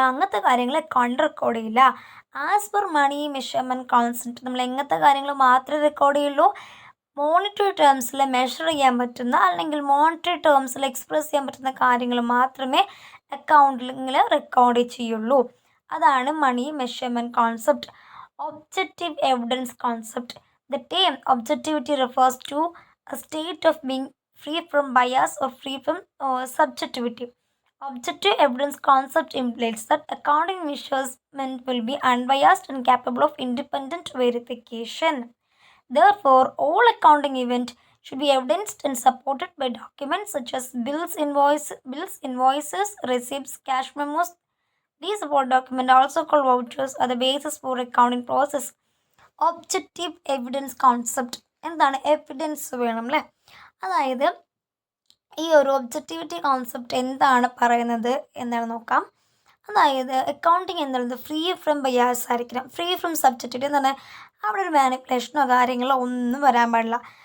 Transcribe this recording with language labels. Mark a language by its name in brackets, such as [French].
[Malayalam] അങ്ങനത്തെ കാര്യങ്ങൾ account record ചെയ്യില്ല. ആസ് പെർ മണി മെഷർമെൻറ്റ് കോൺസെപ്റ്റ് നമ്മൾ എങ്ങനത്തെ കാര്യങ്ങൾ മാത്രമേ റെക്കോർഡ് ചെയ്യുള്ളൂ? മോണിറ്ററി ടേംസിൽ മെഷർ ചെയ്യാൻ പറ്റുന്ന, അല്ലെങ്കിൽ മോണിറ്ററി ടേംസിൽ എക്സ്പ്രസ് ചെയ്യാൻ പറ്റുന്ന കാര്യങ്ങൾ മാത്രമേ അക്കൗണ്ടിങ്ങിൽ റെക്കോർഡ് ചെയ്യുള്ളൂ. അതാണ് മണി measurement concept. Objective evidence concept. [English] The term objectivity refers to a state of being free from bias or free from subjectivity. Objective evidence concept implies that accounting measurement will be unbiased and capable of independent verification. Therefore, all accounting events should be evidenced and supported by documents such as bills, invoices, receipts, cash memos. These support documents, also called vouchers, are the basis for accounting process. [Malayalam] Objective evidence concept. എന്താണ്? Evidence വേണം അല്ലേ. അതായത് ഈ ഒരു objectivity concept എന്താണ് പറയുന്നത് എന്നാണ് നോക്കാം. അതായത് അക്കൗണ്ടിങ് എന്നുള്ളത് ഫ്രീ ഫ്രം ബയാസ് ആയിരിക്കണം. ഫ്രീ ഫ്രം സബ്ജക്റ്റിവിറ്റി എന്ന് പറഞ്ഞാൽ അവിടെ ഒരു മാനിപ്പുലേഷനോ കാര്യങ്ങളോ ഒന്നും വരാൻ പാടില്ല.